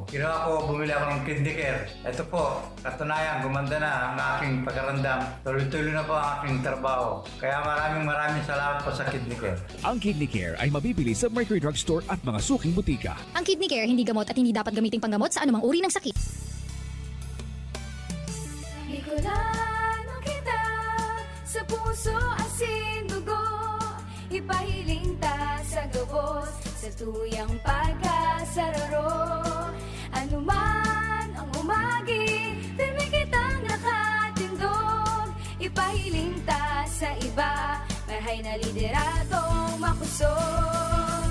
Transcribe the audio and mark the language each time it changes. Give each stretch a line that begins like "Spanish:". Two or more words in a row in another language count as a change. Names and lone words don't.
Filipino: Ginawa ko, bumili ako ng Kidney Care. Ito po, katunayan, gumanda na ang aking pagkarandam. Tuloy-tuloy na po ang aking trabaho. Kaya maraming salamat po sa Kidney Care. Ang Kidney Care ay mabibili sa Mercury Drugstore at mga suking butika. Ang Kidney Care hindi gamot at hindi dapat gamiting panggamot sa anumang uri ng sakit.
Bikol: Bicolano kita, sa puso puso, asin, dugo, ipahiling ta sa gabos, sa tuyang pagkasararo. Ano man ang umagi, firme kitang nakatindog, ipahiling ta sa iba, marhay na lideradong makusog.